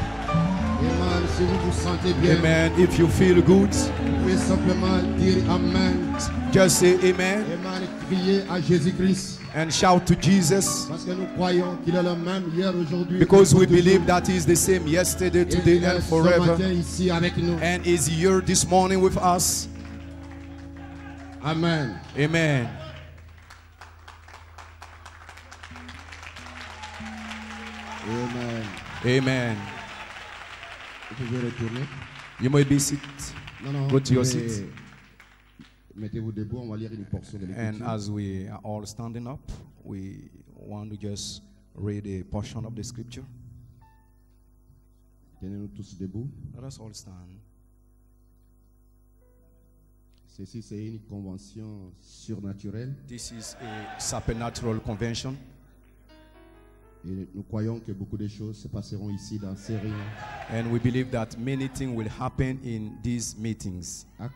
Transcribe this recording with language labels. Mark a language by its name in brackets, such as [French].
[French] Amen. Si vous vous sentez bien, [English] Amen. If you feel good, [French] vous pouvez simplement dire Amen. [English] just say amen [French] Amen. Crier à Jésus-Christ. [English] and shout to Jesus. [French] Parce que nous croyons qu'il est le même hier, aujourd'hui. [English] Because we [French] et toujours. [English] believe that He is the same yesterday, [French] Et [English] today, [French] il est [English] and [French] ce [English] forever. [French] matin ici avec nous. [English] And is here this morning with us. Amen. Amen. Amen. Amen. [French] Vous pouvez retourner. [English] You may be seated. [French] Non, [English] Go to your [French] vous pouvez- [English] seat. [French] Mettez-vous debout, on va lire une portion de [English] And [French] l'écriture. [English] as we are all standing up, we want to just read a portion of the scripture. [French] Tenez-nous tous debout. [English] Let us all stand. [French] Ceci, c'est une convention surnaturelle. [English] This is a supernatural convention. [French] Et nous croyons que beaucoup de choses se passeront ici dans ces réunions. [English] And we believe that many things will happen in these meetings.